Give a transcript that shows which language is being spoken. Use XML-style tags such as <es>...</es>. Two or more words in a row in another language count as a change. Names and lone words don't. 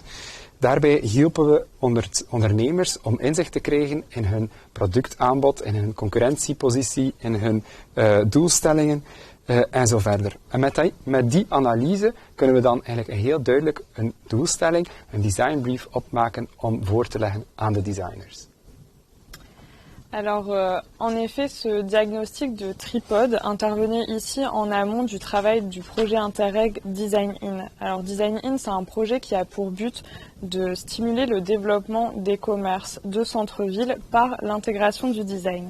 <nl>Daarbij hielpen we ondernemers om inzicht te krijgen in hun productaanbod, in hun concurrentiepositie, in hun doelstellingen en zo verder. En met die analyse kunnen we dan eigenlijk heel duidelijk een doelstelling, een designbrief opmaken om voor te leggen aan de designers.</nl> <fr>Alors, en effet, ce diagnostic de Tripod intervenait ici en amont du travail du projet Interreg Design In. Alors, Design In, c'est un projet qui a pour but de stimuler le développement des commerces de centre-ville par l'intégration du design.</fr>